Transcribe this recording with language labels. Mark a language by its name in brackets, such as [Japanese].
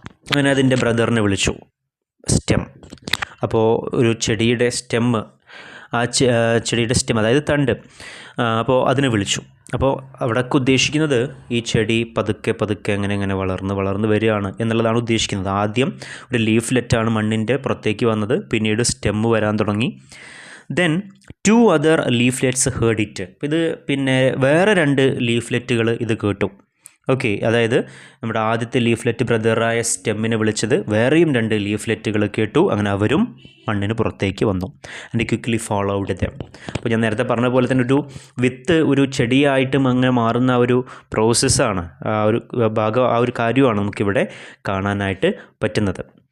[Malayalam] അങ്ങനെ അതിൻ്റെ ബ്രദറിനെ വിളിച്ചു, സ്റ്റെം. അപ്പോൾ ഒരു ചെടിയുടെ സ്റ്റെമ്മ്, ആ ചെടിയുടെ സ്റ്റെം അതായത് തണ്ട്, അപ്പോൾ അതിനെ വിളിച്ചു. അപ്പോൾ അവിടേക്ക് ഉദ്ദേശിക്കുന്നത് ഈ ചെടി പതുക്കെ പതുക്കെ അങ്ങനെ വളർന്ന് വരികയാണ് എന്നുള്ളതാണ് ഉദ്ദേശിക്കുന്നത്. ആദ്യം ഒരു ലീഫ്ലെറ്റാണ് മണ്ണിൻ്റെ പുറത്തേക്ക് വന്നത്, പിന്നീട് സ്റ്റെമ്മ് വരാൻ തുടങ്ങി. [English] Then 2 other leaflets heard it. [Malayalam] ഇത് പിന്നെ വേറെ 2 ലീഫ്ലെറ്റുകൾ ഇത് കേട്ടു. ഓക്കെ, അതായത് നമ്മുടെ ആദ്യത്തെ ലീഫ്ലെറ്റ് ബ്രദറായ സ്റ്റെമ്മിനെ വിളിച്ചത്, വേറെയും 2 ലീഫ്ലെറ്റുകൾ കേട്ടു. അങ്ങനെ അവരും മണ്ണിന് പുറത്തേക്ക് വന്നു. [English] And quickly followed them. [Malayalam] അപ്പോൾ ഞാൻ നേരത്തെ പറഞ്ഞ പോലെ തന്നെ ഒരു വിത്ത് ഒരു ചെടിയായിട്ടും അങ്ങനെ മാറുന്ന ആ ഒരു പ്രോസസ്സാണ്, ആ ഒരു കാര്യമാണ് നമുക്കിവിടെ കാണാനായിട്ട് പറ്റുന്നത്.